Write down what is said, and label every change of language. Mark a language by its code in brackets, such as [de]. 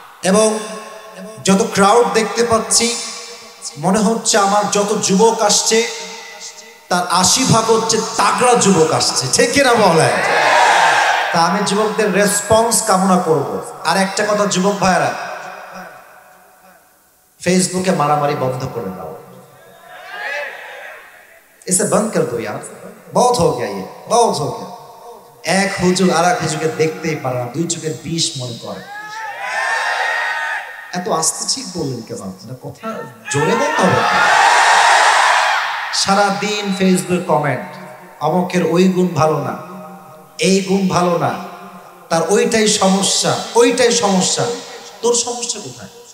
[bn] এবং যত ক্রাউড দেখতে পাচ্ছি, মনে হচ্ছে আমার যত যুবক আসছে তার 80% হচ্ছে তাগড়া যুবক আসছে, ঠিক কিনা বলে? তা আমি যুবকদের রেসপন্স কামনা করব। আর একটা কথা যুবক ভাইরা, ফেসবুকে মারামারি বন্ধ করে দাও। [hi] इसे बंद कर दो यार, बहुत हो गया ये, बहुत हो गया। [bn] এক হুজুর আর এক হুজুরকে দেখতেই পারে না, দুই চোখের বিষ মনে করে। এত আস্তে ঠিক বললেন কেন? আপনার কথা জোরে বলতে হবে। সারাদিন ফেসবুক কমেন্ট, অমুকের ওই গুণ ভালো না, এই গুণ ভালো না, তার ওইটাই সমস্যা, ওইটাই সমস্যা। তোর সমস্যা কোথায়?